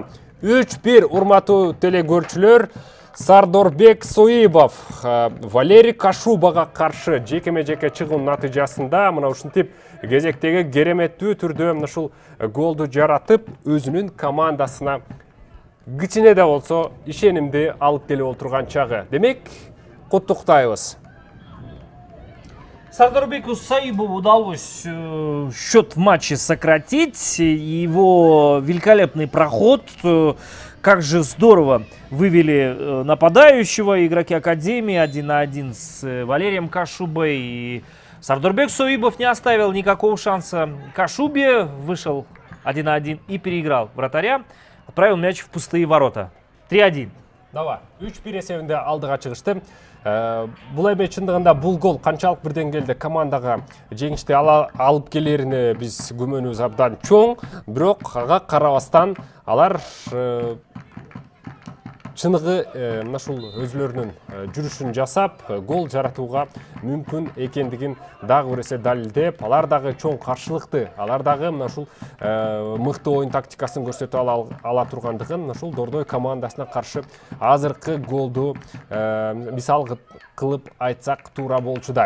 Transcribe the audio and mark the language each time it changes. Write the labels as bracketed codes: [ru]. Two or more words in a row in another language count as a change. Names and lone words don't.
[ky] 3-1 урматтуу телекөрүүчүлөр. Сардорбек Соибов Валерий Кашубага каршы жекеме-жеке чыгуу натыйжасында мына ушинтип кезектеги кереметтүү түрдө мына ушул голду жаратып, өзүнүн командасына кичине да болсо ишенимди алып келип отурган чагы. Демек, куттуктайбыз. [ru] Сардарбеку Саибову удалось счет в матче сократить. Его великолепный проход. Как же здорово вывели нападающего игроки Академии 1 на 1 с Валерием Кашубой. И Сардарбек Соибов не оставил никакого шанса Кашубе. Вышел 1 на 1 и переиграл вратаря. Отправил мяч в пустые ворота. 3-1. Давай. [ky] 3-1 эсебинде алдыга чыгышты. Бұл эме чындыгында бул гол канчалык бир деңгээлде командага жеңишти алып келерине биз күмөнүбүз абдан чоң. Бирок ага карабастан алар чыныгы ушул өзлөрүнүн жүрүшүн жасап, гол жаратууга мүмкүн экендигин дагы бир эсе далилдеп, алар дагы чоң каршылыкты, алар дагы ушул мыкты оюн тактикасын көрсөтө ала тургандыгын ушул Дордой командасына каршы азыркы голду мисал кылып айтсак туура болчуда.